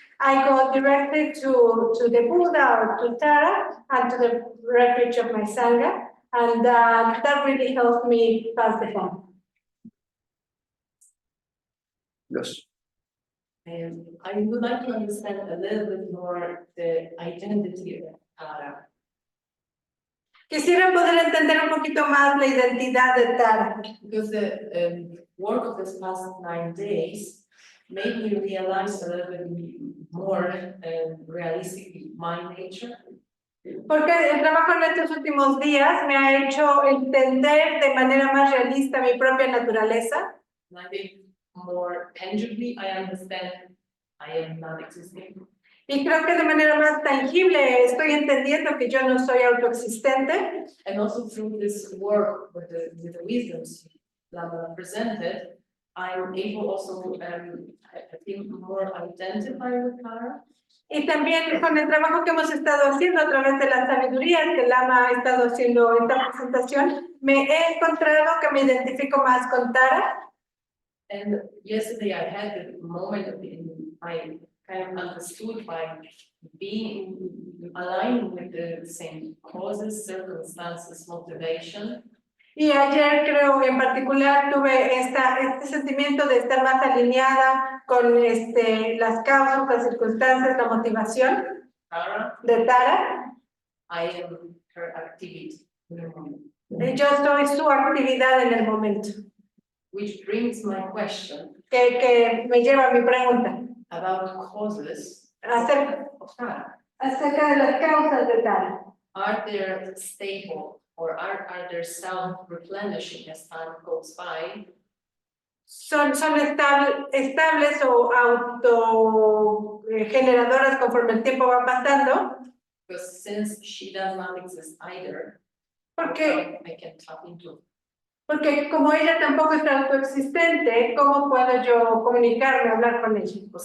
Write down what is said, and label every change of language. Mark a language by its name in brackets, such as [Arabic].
[English] I go directly to the Buddha or to Tara and to the refuge of my Sangha, and that really helped me pass the time. Yes. I would like to understand a little bit more the identity of Tara. [Spanish] Quisiera poder entender un poquito más la identidad de Tara. [English] Because the work of this past 9 days made me realize a little bit more realistically my nature. [Spanish] Porque el trabajo en estos últimos días me ha hecho entender de manera más realista mi propia naturaleza. [English] And I think more tangibly I understand I am not existing. [Spanish] Y creo que de manera más tangible estoy entendiendo que yo no soy autoexistente. [English] And also through this work with the wisdoms Lama presented, I'm able also I think more identify with Tara. [Spanish] Y también con el trabajo que hemos estado haciendo a través de las sabidurías que Lama ha estado haciendo en esta presentación, me he encontrado que me identifico más con Tara. [English] And yesterday I had the moment I kind of understood by being aligned with the same causes, circumstances, motivation. [Spanish] Y ayer creo en particular tuve este sentimiento de estar más alineada con las causas, las circunstancias, la motivación [English] Tara, [Spanish] de Tara. [English] I am her activity in the moment. [Spanish] Y yo soy su actividad en el momento. [English] Which brings my question [Spanish] Que me lleva a mi pregunta [English] about causes [Spanish] acerca [English] of Tara. [Spanish] de las causas de Tara. [English] Are they stable or are they self-replenishing as time goes by? [Spanish] Son estables o autogeneradoras conforme el tiempo va pasando. [English] Because since she does not exist either, [Spanish] Porque [English] I can tap into. [Spanish] Porque como ella tampoco es autoexistente, ¿cómo puedo yo comunicarme, hablar con ella?